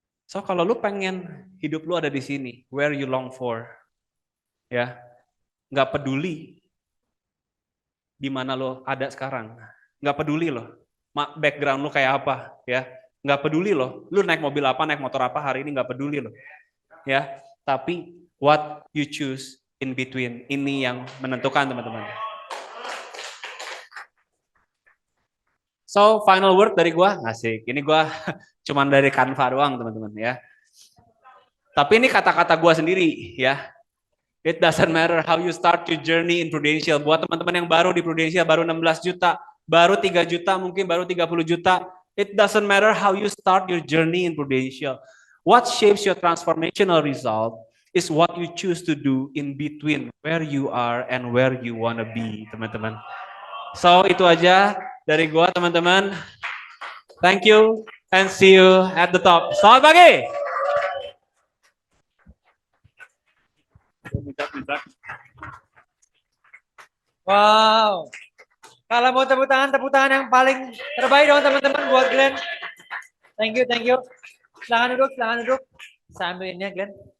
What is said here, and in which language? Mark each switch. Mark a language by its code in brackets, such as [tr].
[id] So kalau lu pengen hidup lu ada di sini, [en] where you long for, [id] ya nggak peduli di mana lo ada sekarang, nggak peduli lo background lo kayak apa, ya nggak peduli lo naik mobil apa, naik motor apa hari ini, nggak peduli lo, ya tapi [en] what you choose in between [id] ini yang menentukan teman-teman. So final word dari gua, asik, ini gua cuman dari Canva doang teman-teman ya, tapi ini kata-kata gua sendiri ya. [en] It doesn't matter how you start your journey in Prudential. [id] Buat teman-teman yang baru di Prudential, baru 16 juta, baru 3 juta, mungkin baru 30 juta. [en] It doesn't matter how you start your journey in Prudential. What shapes your transformational result is what you choose to do in between where you are and where you want to be, [id] teman-teman. So, itu aja dari gua, teman-teman. [en] Thank you and see you at the top. [id] Selamat pagi. Wow. Kalau mau tepuk tangan yang paling terbaik dong teman-teman buat Glenn. [en] Thank you, thank you. [id] Silakan duduk, silakan duduk. Saya ambil ini ya Glenn.